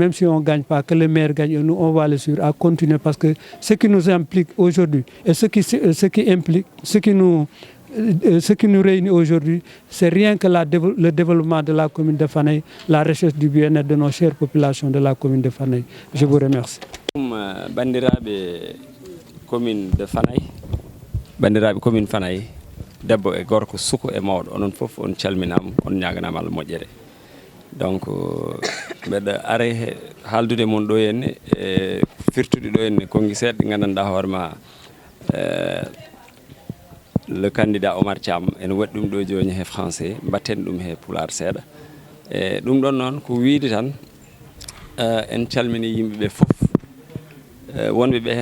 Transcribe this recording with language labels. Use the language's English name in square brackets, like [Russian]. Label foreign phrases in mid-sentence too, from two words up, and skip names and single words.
[French] Même si on ne gagne pas, que le maire gagne et nous on va le suivre à continuer parce que ce qui nous implique aujourd'hui et ce qui nous réunit aujourd'hui, c'est rien que le développement de la commune de Fanaye, la recherche du bien-être de nos chères populations de la commune de Fanaye. Je vous remercie. [Fula] Bandiraɓe commune de Fanaye, bandiraɓe commune Fanaye, debbo e gorko suko e mawɗo, onon fof on calminama, on ñaganama Allah moƴƴere. Donc mbeɗa are haaldude mon ɗo henne e firtude ɗo henne konngui seeɗa ɗi gandanɗa hoorema [French] le candidat [Fula] Omar Thiam ene waɗi ɗum ɗo joni he français mbatten ɗum he pulaar seeɗa e ɗum ɗon noon ko wiide tan en calmini yimɓeɓe fof wonɓe ɓe